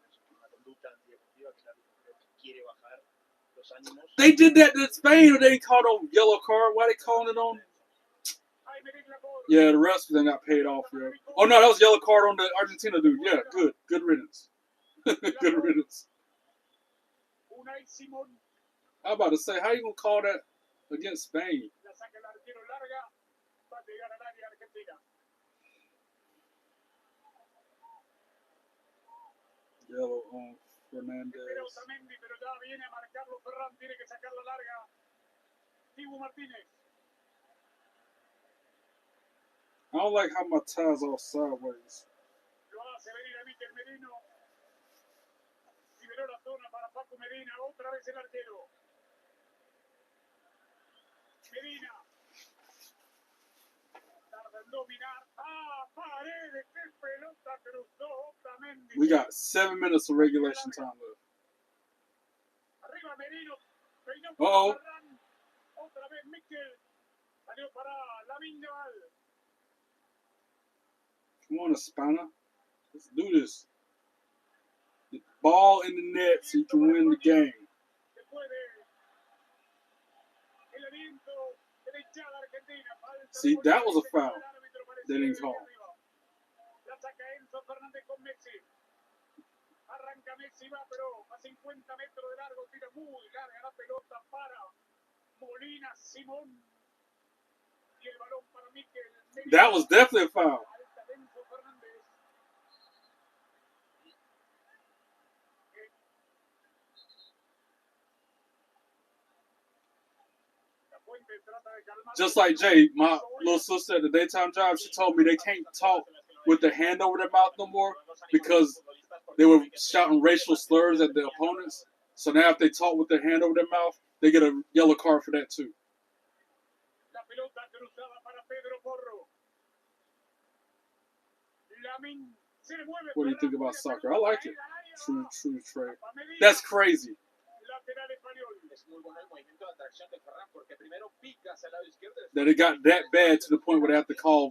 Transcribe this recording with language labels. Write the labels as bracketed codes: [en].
[es] Una conducta antideportiva que el árbitro creo que quiere bajar los ánimos. [en] They did that to Spain, or they called on yellow card. Why they calling it on? Yeah, the rest of them got paid off. Yeah. Oh no, that was yellow card on the Argentina dude. Yeah, good riddance. Good riddance. [es] Unai Simón. [en] I'm about to say, how you gonna call that against Spain? [es] La saca el arquero larga. Va a llegar al área argentina. [en] Yellow on Fernandez. [es] Pero Otamendi, pero ya viene a marcarlo Ferran. Tiene que sacarla larga. Dibu Martínez. [en] I don't like how my tie's all sideways. [es] Lo hace venir a Mikel Merino. Liberó la zona para Paco Medina. Otra vez el arquero. Medina. Tarda en dominar. ¡Ah, Paredes! ¡Qué pelota cruzó Otamendi! [en] We got 7 minutes of regulation time left. [es] Arriba Merino. Peinó Uh-oh. para Ferran. Otra vez Mikel. Salió para Lamine Yamal. [en] Come on, Espana. Let's do this. The ball in the net so you can win the game. [es] Se puede. El aliento de la hinchada argentina. [en] See, that was a foul. They didn't call. [es] La saca Enzo Fernández con Messi. Arranca Messi, va pero a 50 metros de largo. Tira muy larga la pelota para Molina Simón. Y el balón para Mikel. [en] That was definitely a foul. [es] Enzo Fernández. La Fuente trata de calmar. [en] Just like Jay, my little sister at the daytime job, she told me they can't talk with their hand over their mouth no more because they were shouting racial slurs at the opponents. So now if they talk with their hand over their mouth, they get a yellow card for that too. [es] La pelota cruzada para Pedro Porro. Lamine se le mueve. [en] What do you think about soccer? I like it. True, Trey. That's crazy. [es] Lateral español. Es muy bueno el movimiento de atracción de Ferran porque primero pica hacia el lado izquierdo. [en] That it got that bad to the point where they have to call